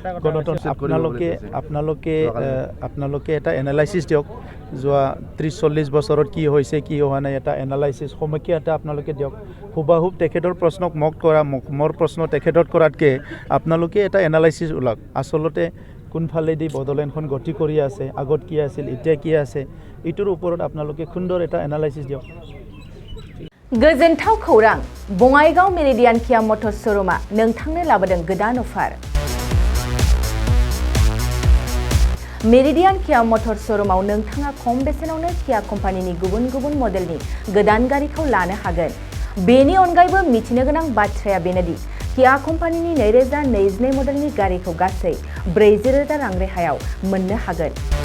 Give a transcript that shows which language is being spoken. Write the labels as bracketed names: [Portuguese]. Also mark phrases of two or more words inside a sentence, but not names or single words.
[Assamese] আপোনালোকে এটা এনালাইচিছ দিয়ক যোৱা 30-40 বছৰত কি হৈছে কি হোৱা নাই এটা এনালাইচিছ সমীক্ষা এটা আপোনালোকে দিয়ক হুবাহুব তেখেতৰ প্ৰশ্নক মোৰ প্ৰশ্ন তেখেতত কৰাতকৈ আপোনালোকে এটা এনালাইচিছ ওলাওক আচলতে কোনফালেদি বড়োলেণ্ডখন গতি কৰি আছে আগত কি আছিল এতিয়া কি আছে এইটোৰ ওপৰত আপোনালোকে সুন্দৰ এটা এনালাইচিছ দিয়ক [Bodo] गोजोनथाव खौरां बङाइगाव मेरिडियान किया मटर श'रुमआ नोंथांनो लाबोदों गोदान अफार मेरिडियान किया मटर श'रुमआव नोंथाङा खम बेसेनावनो किया कम्पानिनि गुबुन गुबुन मडेलनि गोदान गारिखौ लानो हागोन बेनि अनगायैबो मिथिनो गोनां बाथ्राया बेनोदि किया कम्पानिनि 2022 मडेलनि गारिखौ गासै 40,000 रां रेहायाव मोननो हागोन